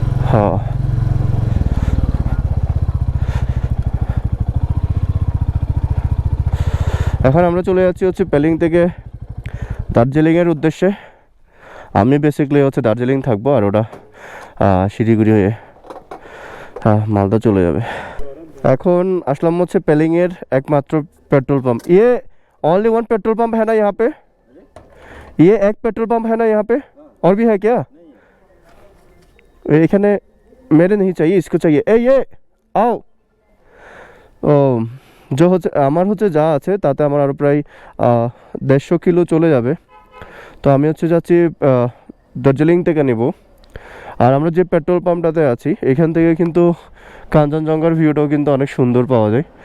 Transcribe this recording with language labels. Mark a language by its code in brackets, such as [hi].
[bn] হ্যাঁ, এখন আমরা চলে যাচ্ছি হচ্ছে পেলিং থেকে দার্জিলিংয়ের উদ্দেশ্যে। আমি বেসিক্যালি হচ্ছে দার্জিলিং থাকবো, আর ওটা শিলিগুড়ি হয়ে মালদা চলে যাবে। এখন আসলাম হচ্ছে পেলিংয়ের একমাত্র पेट्रोल पंप। [hi] ये ओनली वन पेट्रोल पंप है ना यहाँ पे? ये एक पेट्रोल पंप है ना यहाँ पे? और भी है क्या? [bn] এখানে [hi] मेरे नहीं चाहिए, इसको चाहिए। ये आओ। [bn] ও যে হচ্ছে আমার হচ্ছে যা আছে তাতে আমার আরও প্রায় 150 কিলো চলে যাবে। তো আমি হচ্ছে যাচ্ছি দার্জিলিং থেকে নেব। আর আমরা যে পেট্রোল পাম্পটাতে আছি এখান থেকে কিন্তু কাঞ্চনজঙ্ঘার ভিউটাও কিন্তু অনেক সুন্দর পাওয়া যায়।